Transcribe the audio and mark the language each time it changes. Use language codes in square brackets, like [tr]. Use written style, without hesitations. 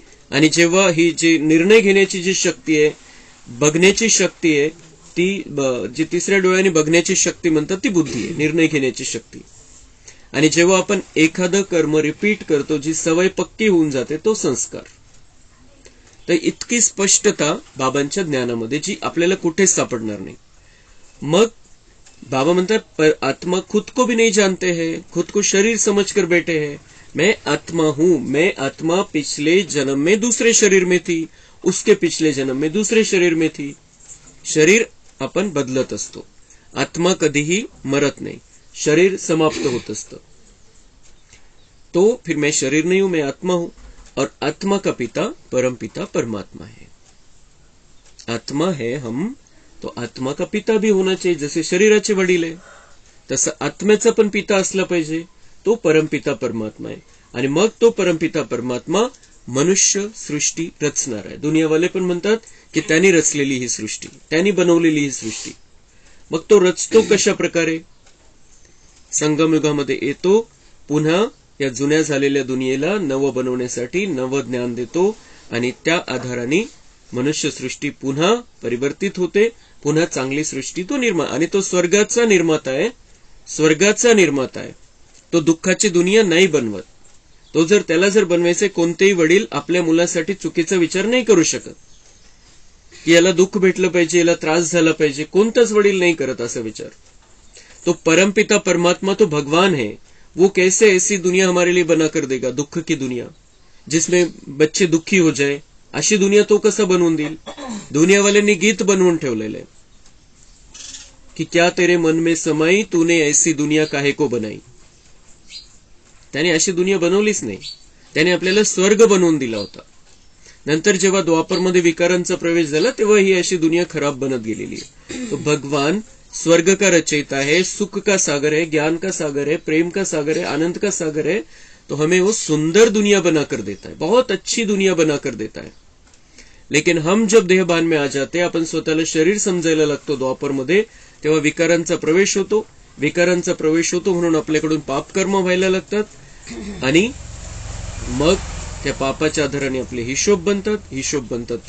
[mr] आणि जेव्हा ही जी निर्णय घेण्याची जी शक्ती आहे, बघण्याची शक्ती आहे, ती जी तिसऱ्या डोळ्याने बघण्याची शक्ती म्हणतात, ती बुद्धी आहे, निर्णय घेण्याची शक्ती. आणि जेव्हा आपण एखादं कर्म रिपीट करतो, जी सवय पक्की होऊन जाते, तो संस्कार. तर इतकी स्पष्टता बाबांच्या ज्ञानामध्ये, जी आपल्याला कुठेच सापडणार नाही. मग बाबा म्हणतात [hi] आत्मा खुद को भी नहीं जानते हैं, खुद को शरीर समझकर बैठे हैं. मैं आत्मा हूं, मैं आत्मा पिछले जन्म में दूसरे शरीर में थी, उसके पिछले जन्म में दूसरे शरीर में थी. [mr] शरीर आपण बदलत असतो, आत्मा कधीही मरत नाही, शरीर समाप्त होत असतं. [hi] तो फिर मैं शरीर नहीं हूं, मैं आत्मा हूं, और आत्मा का पिता परम पिता परमात्मा है. आत्मा है हम, तो आत्मा का पिता भी होना चाहिए. [mr] जसे शरीराचे वडील आहे तसं आत्म्याचा पण पिता असला पाहिजे, तो परमपिता परमात्मा आहे. आणि मग तो परमपिता परमात्मा मनुष्य सृष्टी रचणार आहे. दुनियावाले पण म्हणतात की त्यांनी रचलेली ही सृष्टी, त्यांनी बनवलेली ही सृष्टी. मग तो रचतो कशा प्रकारे? संगमयुगामध्ये येतो, पुन्हा या जुन्या झालेल्या दुनियेला नवं बनवण्यासाठी नवं ज्ञान देतो, आणि त्या आधाराने मनुष्य सृष्टी पुन्हा परिवर्तित होते, पुन्हा चांगली सृष्टी तो आणि तो स्वर्गाचा निर्माता आहे, स्वर्गाचा निर्माता आहे. तो दुःखाची दुनिया नाही बनवत. तो त्याला जर बनवायचे, कोणतेही वडील आपल्या मुलासाठी चुकीचा विचार नाही करू शकत की याला दुःख भेटलं पाहिजे, याला त्रास झाला पाहिजे. कोणताच वडील नाही करत असा विचार. [hi] तो परमपिता परमात्मा, तो भगवान है. वो कैसे ऐसी दुनिया हमारे लिए बना कर देगा, दुख की दुनिया, जिसमें बच्चे दुखी हो जाए, [mr] अशी दुनिया तो कसं बनवून देईल. दुनियावाल्यांनी गीत बनवून ठेवलेलं आहे की [hi] क्या तेरे मन में समाई, तूने ऐसी दुनिया काहे को बनाई. [mr] त्याने अशी दुनिया बनवलीच नाही. त्याने आपल्याला स्वर्ग बनवून दिला होता. नंतर जेव्हा द्वापरमध्ये विकारांचा प्रवेश झाला तेव्हा ही अशी दुनिया खराब बनत गेलेली आहे. [hi] तो भगवान स्वर्ग का रचयिता है, सुख का सागर है, ज्ञान का सागर है, प्रेम का सागर है, आनंद का सागर है. तो हमें वो सुंदर दुनिया बनाकर देता है, बहुत अच्छी दुनिया बनाकर देता है. लेकिन हम जब देहभान में आ जाते, [mr] आपण स्वतःला शरीर समजायला लागतो द्वापरमध्ये, तेव्हा विकारांचा प्रवेश होतो. विकारांचा प्रवेश होतो म्हणून आपल्याकडून पापकर्म व्हायला लागतात आणि मग त्या पापाच्या आधाराने आपले हिशोब बनतात.